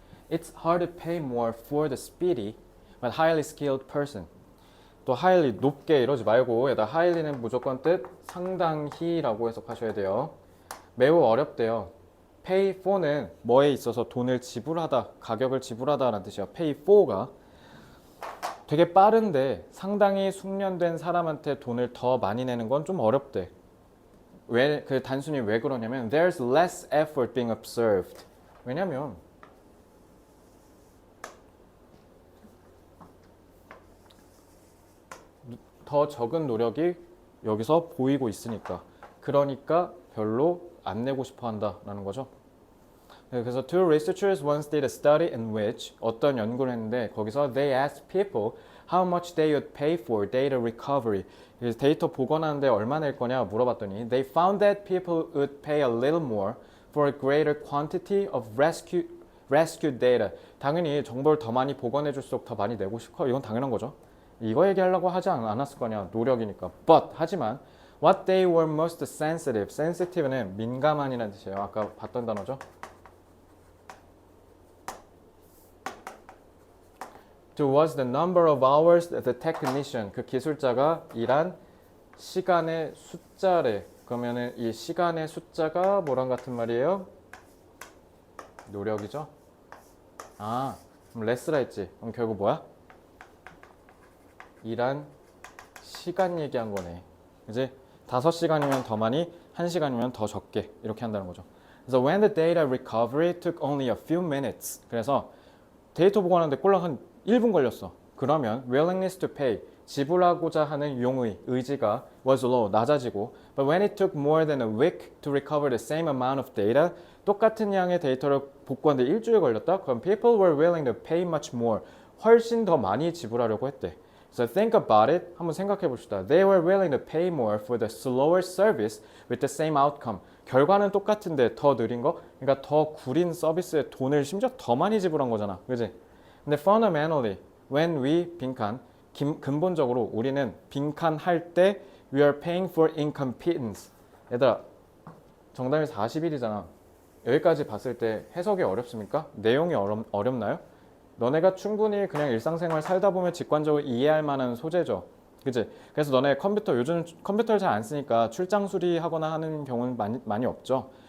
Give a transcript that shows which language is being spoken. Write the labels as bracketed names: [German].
[English] It's hard to pay more for the speedy but highly skilled person. [Korean] 또 highly 높게 이러지 말고 얘다 highly는 무조건 뜻 상당히라고 해석하셔야 돼요. 매우 어렵대요. pay for는 뭐에 있어서 돈을 지불하다, 가격을 지불하다라는 뜻이야. pay for가 되게 빠른데 상당히 숙련된 사람한테 돈을 더 많이 내는 건 좀 어렵대. 단순히 왜 그러냐면 [English] there's less effort being observed. [Korean] 왜냐면 더 적은 노력이 여기서 보이고 있으니까. 그러니까 별로 안 내고 싶어 한다라는 거죠. [English] 그래서 two researchers once did a study in which [Korean] 어떤 연구를 했는데 거기서 [English] they asked people how much they would pay for data recovery. [Korean] 그래서 데이터 복원하는데 얼마 낼 거냐 물어봤더니 [English] they found that people would pay a little more for a greater quantity of rescued data. [Korean] 당연히 정보를 더 많이 복원해 줄수록 더 많이 내고 싶어. 이건 당연한 거죠. 이거 얘기하려고 하지 않았을 거냐. 노력이니까. [English] But [Korean] 하지만 [English] what they were most sensitive. [Korean] sensitive는 민감한이라는 뜻이에요. 아까 봤던 단어죠. [English] To was the number of hours that the technician, [Korean] 그 기술자가 일한 시간의 숫자래. 그러면은 이 시간의 숫자가 뭐랑 같은 말이에요? 노력이죠. 그럼 less라 했지. 그럼 결국 뭐야? 일한 시간 얘기한 거네. 그지? 5시간이면 더 많이, 1시간이면 더 적게 이렇게 한다는 거죠. 그래서 [English] when the data recovery took only a few minutes. [Korean] 그래서 데이터 복원하는데 꼴랑 한 1분 걸렸어. [English] 그러면 willingness to pay, [Korean] 지불하고자 하는 용의, 의지가 [English] was low, [Korean] 낮아지고 [English] but when it took more than a week to recover the same amount of data, [Korean] 똑같은 양의 데이터를 복구하는데 일주일 걸렸다? [English] 그럼 people were willing to pay much more, [Korean] 훨씬 더 많이 지불하려고 했대. [English] So think about it. [Korean] 한번 생각해 봅시다. [English] They were willing to pay more for the slower service with the same outcome. [Korean] 결과는 똑같은데 더 느린 거? 그러니까 더 구린 서비스에 돈을 심지어 더 많이 지불한 거잖아. 그지? 근데 [English] fundamentally, when we [Korean] 빈칸, 근본적으로 우리는 빈칸 할 때 [English] we are paying for incompetence. [Korean] 얘들아, 정답이 41이잖아. 여기까지 봤을 때 해석이 어렵습니까? 내용이 어렵나요? 너네가 충분히 그냥 일상생활 살다 보면 직관적으로 이해할 만한 소재죠. 그치? 그래서 너네 요즘 컴퓨터를 잘 안 쓰니까 출장 수리하거나 하는 경우는 많이 없죠.